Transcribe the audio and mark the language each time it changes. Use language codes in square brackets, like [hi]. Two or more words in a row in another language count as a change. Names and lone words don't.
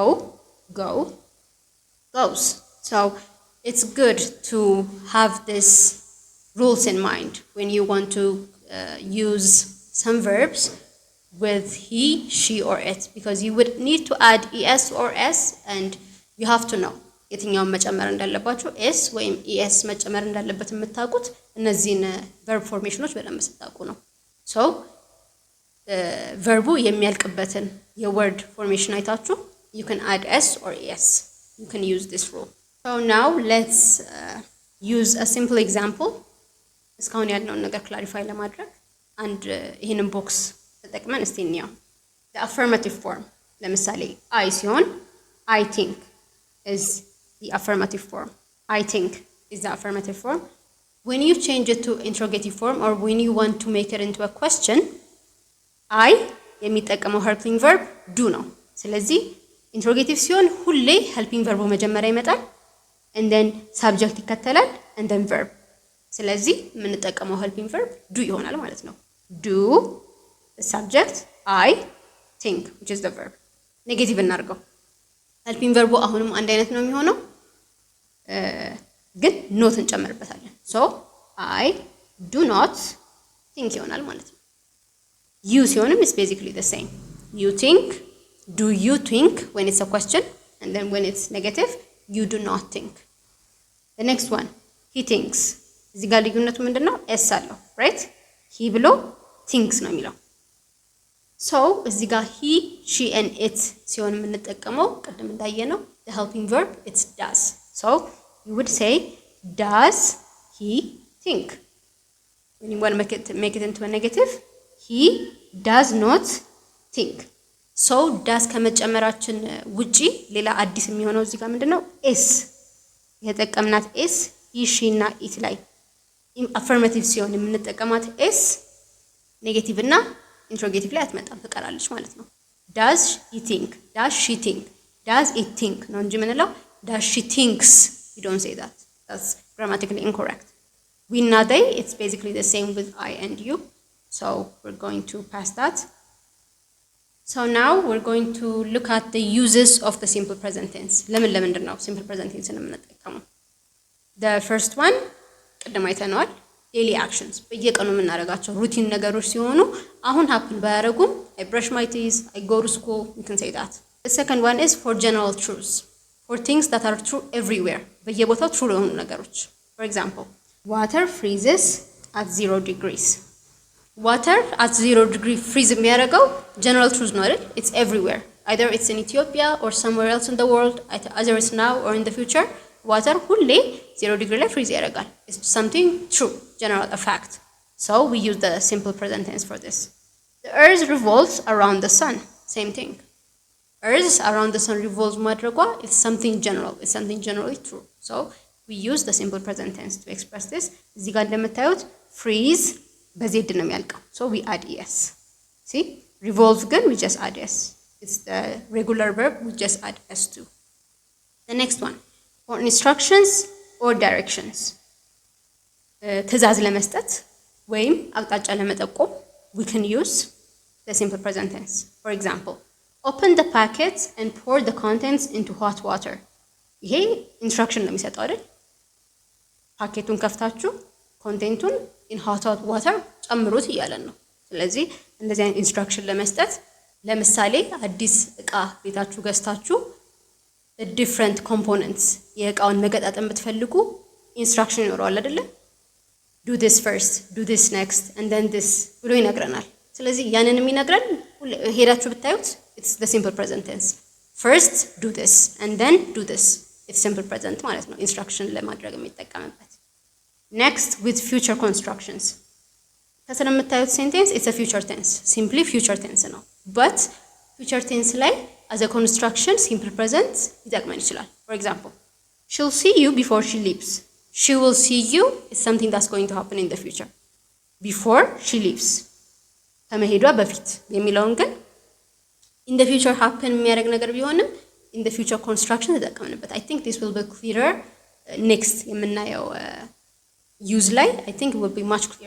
[en] Go, goes. So it's good to have these rules in mind when you want to use some verbs with he, she, or it, because you would need to add es or s, and you have to know [am] የትኛውን መጨመር እንዳለባችሁ s ወይም es መጨመር እንዳለበት የምታውቁት እነዚህን verb formations በደንብ ስታውቁ ነው። [en] so [am] verbu የሚያልቅበትን የword formation አይታችሁ [en] you can add s or es. You can use this rule. So now let's use a simple example. [am] እስካሁን ያለውን ነገር clarify ለማድረግ and ይሄንን box ተጠቅመን እስቲ እንየው። [en] The affirmative form. ለምሳሌ I ሲሆን I think is the affirmative form. I think is the affirmative form. When you change it to interrogative form or when you want to make it into a question, I የሚጠቀመው helping verb do [am] ነው። ስለዚህ [en] interrogative [am] ሲሆን ሁሌ [en] helping verb [am] መጀመሪያ ይመጣል [en] and then subject ይከተላል and then verb። [am] ስለዚህ የምንጠቀመው [en] helping verb do [am] ይሆናል ማለት ነው። [en] Do, the subject, I think, which is the verb. Negative እናርገው። helping verb [am] አሁንም አንድ አይነት ነው የሚሆነው ግን [en] not እንጨምርበታለን። So I do not think [am] ይሆናል ማለት ነው። [en] You ሲሆንም is basically the same. You think, do you think when it's a question, and then when it's negative, you do not think. The next one, he thinks. [am] እዚህ ጋር ልዩነቱ ምንድነው? [en] s አለው, right? he ብሎ thinks [am] ነው የሚለው። [en] So [am] እዚህ ጋር [en] he, she and it [am] ሲሆን የምንጠቀመው ቅድም እንዳየነው [en] the helping verb it's does. So you would say does he think? When you want to make it into a negative, he does not think. [am] So does ከመጨመራችን ውጪ ሌላ አዲስ የሚሆነው እዚህ ጋር ምንድነው? s የተጠቀምናት s he, she እና it ላይ affirmative ሲሆን የምንጠቀማት s ኔጌቲቭ እና ኢንትሮጌቲቭ ላይ አትመጣም ትቀራለች ማለት ነው። does he think? does she think? [en] does it think? [am] ነው እንጂ ምንለው [en] does she thinks? you don't say that. That's grammatically incorrect. We እና they, it's basically the same with I and you. So we're going to pass that. So now we're going to look at the uses of the simple present tense. [am] ለምንድን ነው simple present tense የምንጠቀመው? [en] The first one [am] ቅድም አይተነዋል። [en] daily actions [am] በየቀኑ የምናደርጋቸው ሩቲን ነገሮች ሲሆኑ አሁን [en] happen ባያደርጉም I brush my teeth, I go to school, you can say that. The second one is for general truths, for things that are true everywhere. [am] በየቦታው true የሆኑ ነገሮች. [en] For example, water freezes at 0 degrees. Water at 0 degree freeze የሚያደርገው general truth [am] ነው አይደል? [en] It's everywhere. Either it's in Ethiopia or somewhere else in the world, either it's now or in the future. [am] Water ሁሌ 0 degree ላይ freeze ያደርጋል. [en] It's something true, general, a fact. So we use the simple present tense for this. The earth revolves around the sun. Same thing. Earth around the sun revolves ማድረጓ it's something general. It's something generally true. So we use the simple present tense to express this. [am] እዚህ ጋር እንደምታዩት freeze በዜድ ነው የሚያልቀው. [en] So we add es. See? Revolve ግን we just add es. It's the regular verb, we just add s to. The next one, for instructions or directions. [am] ትዕዛዝ ለመስጠት ወይም አቅጣጫ ለመጠቆም [en] we can use the simple present tense. For example, open the packet and pour the contents into hot water. [am] ይሄ ኢንስትራክሽን ነው የሚሰጠው አይደል? ፓኬቱን ከፍታችሁ ኮንቴንቱን [en] in hot water [am] ጨምሩት እያለን ነው። ስለዚህ እንደዚህ አይነት ኢንስትራክሽን ለመስጠት ለምሳሌ አዲስ እቃ ቤታችሁ ገዝታችሁ [en] different components [am] የእቃውን መገጣጠም ብትፈልጉ ኢንስትራክሽን ይኖረዋል አይደል? [en] do this first, do this next, and then this [am] ብሎ ይነግረናል። ስለዚህ ያንን የሚነግረን ሄዳችሁ ብታዩት [en] it's the simple present tense. First do this and then do this. It's simple present [am] ማለት ነው ኢንስትራክሽን ለማድረግ የሚጠቀምበት። [en] Next with future constructions. ከስር የምታዩት ሴንቴንስ it's a future tense. Simply future tense ነው። But future tense ላይ as a construction simple present ይጠቅመን ይችላል። For example, she'll see you before she leaves. She will see you is something that's going to happen in the future. Before she leaves. [am] ከመሄዷ በፊት የሚለውን ግን [en] in the future happen [am] የሚያደርግ ነገር ቢሆንም [en] in the future construction ተጠቀምንበት። I think this will be clearer next የምናየው use ላይ I think it will be much clearer.